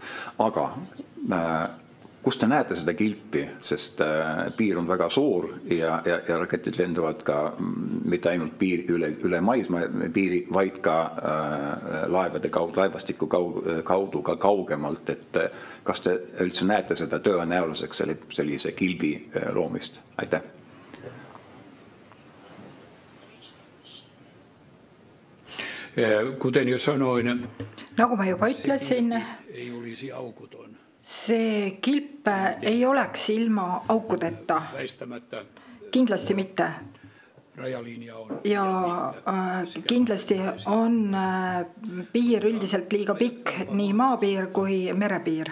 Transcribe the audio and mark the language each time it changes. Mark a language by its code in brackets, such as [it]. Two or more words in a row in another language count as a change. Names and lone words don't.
[et] Aga kus te näete seda kilpi, sest piir on väga suur ja raketid lenduvad ka mitte ainult üle maismaa piiri, vaid ka laevade kaudu, laevastiku kaudu ka kaugemalt, et kas te üldse näete seda tõenäoliseks sellise kilbi loomist? Aitäh. [fi] Kuten jo sanoin, [et] nagu ma juba ütlesin, [fi] ei olisi aukuton. [et] See kilp ei oleks ilma aukudeta. Kindlasti mitte. Ja kindlasti on piir üldiselt liiga pikk, nii maapiir kui merepiir.